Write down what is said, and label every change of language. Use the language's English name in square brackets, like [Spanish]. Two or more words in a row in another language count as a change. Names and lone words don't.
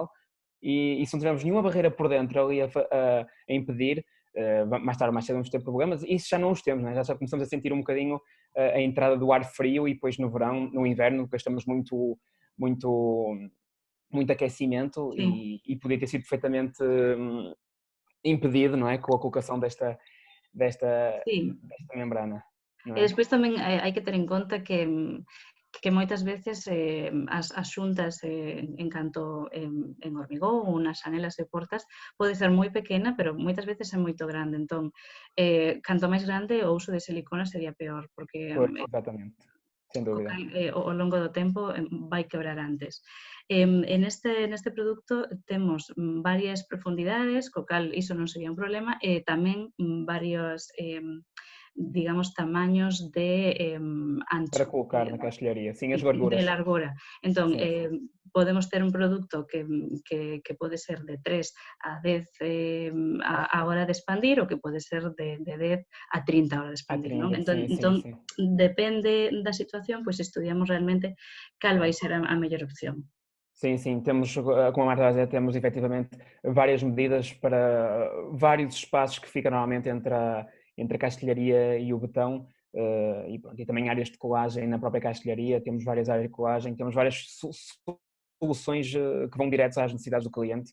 [Portuguese] normal, e se não tivermos nenhuma barreira por dentro ali a impedir, mais tarde ou mais cedo vamos ter problemas, e isso já não os temos, não é? Já começamos a sentir um bocadinho a entrada do ar frio e depois no verão, no inverno, depois estamos muito, muito aquecimento [Galician] sí, [Portuguese] e podia ter sido perfeitamente impedido, não é? Com a colocação desta, [Galician] sí. [Portuguese] desta membrana, não [Galician] E [Portuguese] é? [Galician] despois tamén hai que ter en conta que moitas veces as xuntas en canto en hormigón ou nas xanelas e portas pode ser moi pequena, pero moitas veces é moito grande. Entón, canto máis grande o uso de silicona sería peor, porque [Portuguese] Pois, exatamente, sem [Galician] co [Portuguese] dúvida. [Galician] cal, ao longo do tempo vai quebrar antes. Neste produto temos varias profundidades, co cal iso non sería un problema, e tamén varios digamos, tamaños de ancho, [Portuguese] Para colocar na castelharia, sim, as de larguras. [Galician] largura. Entón, [Portuguese] Sim, sim. [Galician] podemos ter un produto que pode ser de 3 a 10 a hora de expandir, ou que pode ser de 10 a 30 a hora de [Portuguese] Há [Galician] expandir, non? [Portuguese] 30, sim, sim, [Galician] Entón, [Portuguese] sim. [Galician] depende da situación, pois estudiamos realmente cal vai ser a mellor opción. [Portuguese] Sim, sim, temos, como a Marta está a dizer, temos efetivamente várias medidas para vários espaços que ficam normalmente entre a castelharia e o betão, e, pronto, e também áreas de colagem na própria castelharia, temos várias áreas de colagem, temos várias soluções que vão diretos às necessidades do cliente,